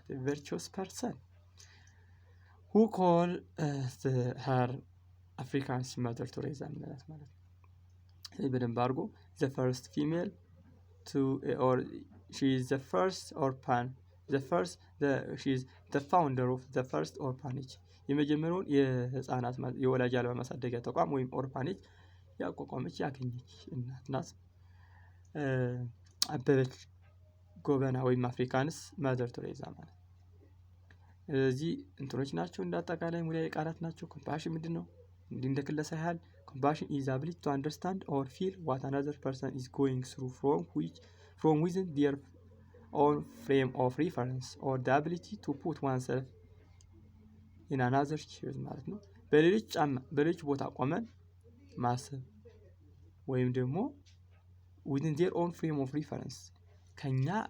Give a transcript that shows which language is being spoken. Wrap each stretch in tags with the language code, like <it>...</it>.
<en>virtuous person who call her African's mother Teresa</en> <am>ማለት ነው። በደንብ አድርጎ</am> <en>the first female to or she is the first orphan she is the founder of the first orphanage</en> <am>የመጀመሪያውን የህፃናት የወላጅ አልባ ማሳደጊያ ተቋም ወይም ኦርፋኔጅ ያቋቋመች ያገኘች እናት ናት። አበበች ጎበና ወይም አፍሪካንስ ማዘር ቴሬዛ ማለት እዚህ እንትኖች ናቸው። እንዳጠቃላይ ሙሉ ቃላት ናቸው። ኮምፓሽን ምንድነው? እንደ ክለሳ ያህል</am> <en>compassion is the ability to understand or feel what another person is going through from within their own frame of reference or the ability to put oneself in another's shoes</en> <am>ማለት ነው። በሌሎች ቦታ ቆመን ማሰብ ወይም ደግሞ</am> <en>within their own frame of reference</en> <am>ከኛ</am>